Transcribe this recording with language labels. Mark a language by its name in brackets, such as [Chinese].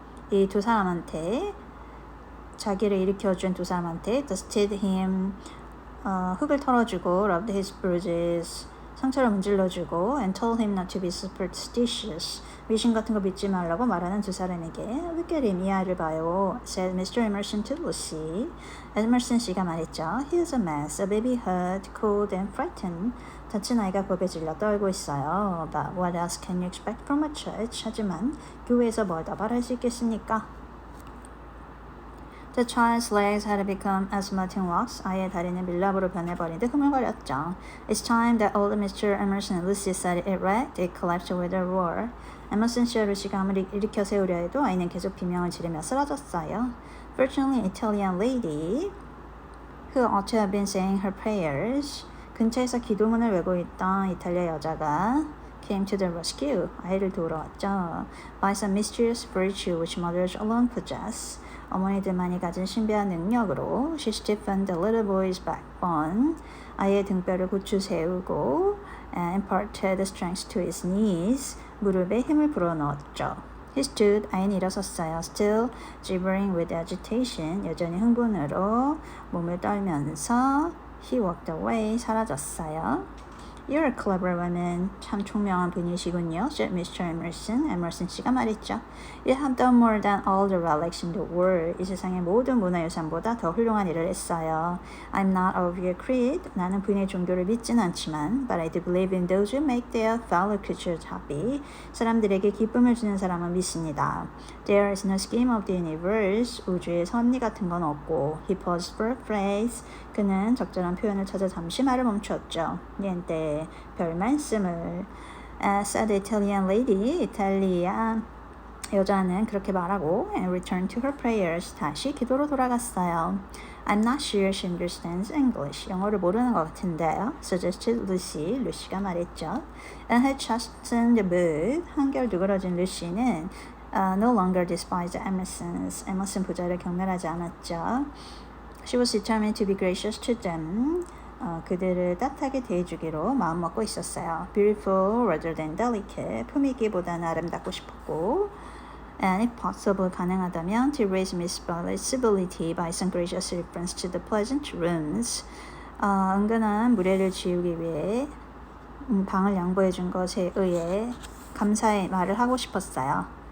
[Korean] 이 두 사람한테 자기를 일으켜준 두 사람한테 [English] dusted him [Korean] 흙을 털어주고 [English] rubbed his bruises [Korean] 상처를 문질러주고 [English] and told him not to be superstitious [Korean] 미신 같은 거 믿지 말라고 말하는 두 사람에게 [English] Look at him, [Korean] 이 아이를 봐요 [English] said Mr. Emerson to Lucy. [Korean] 에머슨 씨가 말했죠. [English] He is a mess, a baby hurt, cold and frightened. [Korean] 다친 아이가 겁에 질려 떨고 있어요. [English] But what else can you expect from a church? [Korean] 하지만 교회에서 뭘 더 바랄 수 있겠습니까? [English] The child's legs had become as melting wax. [Korean] 아이의 다리는 밀랍으로 변해버린 듯 흐물거렸죠. [English] It's time that old Mr. Emerson and Lucy set it erect. It collapsed with a roar. [Korean] 에머슨 씨와 루시가 아무리 일으켜 세우려 해도 아이는 계속 비명을 지르며 쓰러졌어요. [English] Fortunately, an Italian lady who ought to have been saying her prayers. [Korean] 근처에서 기도문을 외고 있던 이탈리아 여자가 [English] came to the rescue. [Korean] 아이를 도우러 왔죠. [English] By some mysterious virtue which mothers alone possess. [Korean] 어머니들만이 가진 신비한 능력으로 [English] she stiffened the little boy's backbone. [Korean] 아이의 등뼈를 고추 세우고 [English] and imparted strength to his knees. [Korean] 무릎에 힘을 불어넣었죠. [English] He stood. [Korean] 아이는 일어섰어요. [English] Still gibbering with agitation. [Korean] 여전히 흥분으로 몸을 떨면서 [English] he walked away. [Korean] 사라졌어요. [English] You're a clever woman. [Korean] 참 총명한 분이시군요. [English] said Mr. Emerson. [Korean] 에머슨 씨가 말했죠. [English] You have done more than all the relics in the world. [Korean] 이 세상의 모든 문화유산보다 더 훌륭한 일을 했어요. [English] I'm not of your creed. [Korean] 나는 부인의 종교를 믿진 않지만 [English] But I do believe in those who make their fellow creatures happy. [Korean] 사람들에게 기쁨을 주는 사람은 믿습니다. [English] There is no scheme of the universe. [Korean] 우주에 선리 같은 건 없고 [English] He paused for a phrase. [Korean] 그는 적절한 표현을 찾아 잠시 말을 멈췄죠. 니ente. 별 말씀을 [English] said the Italian lady. [Korean] 이탈리아 여자는 그렇게 말하고 [English] and returned to her prayers. [Korean] 다시 기도로 돌아갔어요. [English] I'm not sure she understands English. [Korean] 영어를 모르는 것 같은데요. [English] suggested Lucy. [Korean] 루시가 말했죠. [English] And had chastened the mood. [Korean] 한결 누그러진 루시는 [English] no longer despised Emerson's. [Korean] 에머슨 부자를 경멸하지 않았죠. [English] She was determined to be gracious to them. [Korean] 그들을 따뜻하게 대해주기로 마음먹고 있었어요. [English] Beautiful rather than delicate. [Korean] 품위기보다는 아름답고 싶었고 [English] and if possible [Korean] 가능하다면 [English] to raise Miss Barrett's civility by some gracious reference to the pleasant rooms. [Korean] 은근한 무례를 지우기 위해 방을 양보해 준 것에 의해 감사의 말을 하고 싶었어요.